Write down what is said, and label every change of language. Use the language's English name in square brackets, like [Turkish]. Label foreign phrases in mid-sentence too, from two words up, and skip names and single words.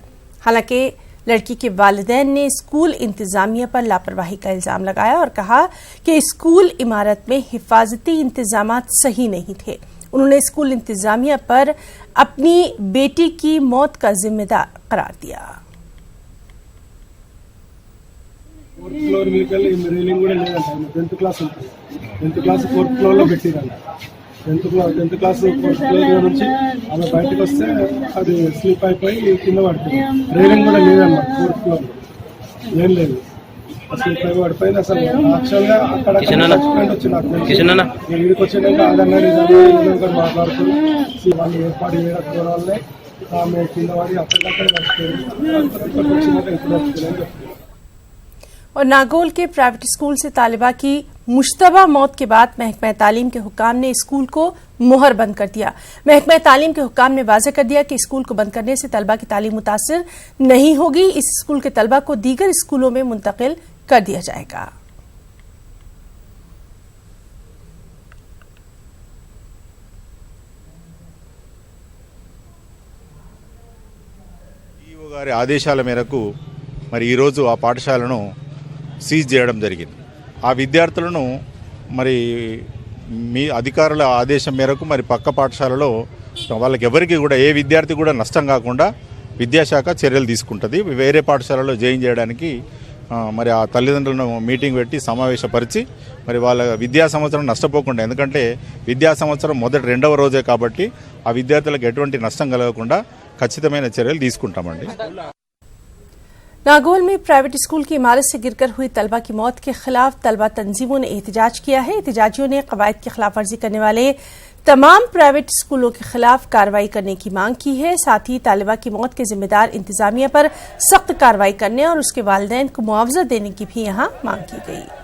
[Urdu] حالانکہ لڑکی کے والدین نے اسکول انتظامیہ پر لاپرواہی کا الزام لگایا اور کہا کہ اسکول عمارت میں حفاظتی انتظامات صحیح نہیں تھے۔ انہوں نے اسکول انتظامیہ پر اپنی بیٹی کی موت کا ذمہ دار قرار دیا۔ [English] tenth class fourth floor [Telugu] నుంచి ఆమె బయటకు వస్తే అది స్లిప్ అయిపోయి కింద పడుతుంది. రైలింగ్ కూడా లేదన్నమాట, [English] fourth floor [Telugu] ఏం లేదు, స్లిప్ అయిపోయి పడిపోయింది. అసలు యాక్చువల్గా అక్కడ వచ్చి నాకు వీడికి వచ్చినాక అదన్నారు ఇదన్నారు మాట్లాడుతూ వాళ్ళు ఏర్పాటు చేయడం వల్లే ఆమె కింద పడి అక్కడికక్కడ వచ్చిపోయింది. వచ్చినాక ఇప్పుడు వచ్చిందని చెప్తుంది। [Urdu] اور ناگول کے پرائیویٹ اسکول سے طالبہ کی مشتبہ موت کے بعد محکمہ تعلیم کے حکام نے اسکول کو مہر بند کر دیا۔ محکمہ تعلیم کے حکام نے واضح کر دیا کہ اسکول کو بند کرنے سے طلبہ کی تعلیم متاثر نہیں ہوگی۔ اس اسکول کے طلبہ کو دیگر اسکولوں میں منتقل کر دیا جائے گا۔ [Telugu] ఈఓ గారి ఆదేశాల మేరకు మరి ఈరోజు ఆ పాఠశాలను సీజ్ చేయడం జరిగింది। ఆ విద్యార్థులను మరి మీ అధికారుల ఆదేశం మేరకు మరి పక్క పాఠశాలలో వాళ్ళకి ఎవరికి కూడా ఏ విద్యార్థి కూడా నష్టం కాకుండా విద్యాశాఖ చర్యలు తీసుకుంటుంది। వేరే పాఠశాలలో జాయిన్ చేయడానికి మరి ఆ తల్లిదండ్రులను మీటింగ్ పెట్టి సమావేశపరిచి మరి వాళ్ళ విద్యా సంవత్సరం నష్టపోకుండా, ఎందుకంటే విద్యా సంవత్సరం మొదటి 2వ రోజే కాబట్టి ఆ విద్యార్థులకు ఎటువంటి నష్టం కలగకుండా ఖచ్చితమైన చర్యలు తీసుకుంటామండి। [Urdu] ناگول میں پرائیویٹ اسکول کی عمارت سے گر کر ہوئی طلبہ کی موت کے خلاف طلبہ تنظیموں نے احتجاج کیا ہے۔ احتجاجیوں نے قواعد کی خلاف ورزی کرنے والے تمام پرائیویٹ اسکولوں کے خلاف کارروائی کرنے کی مانگ کی ہے۔ ساتھ ہی طالبہ کی موت کے ذمہ دار انتظامیہ پر سخت کارروائی کرنے اور اس کے والدین کو معاوضہ دینے کی بھی یہاں مانگ کی گئی۔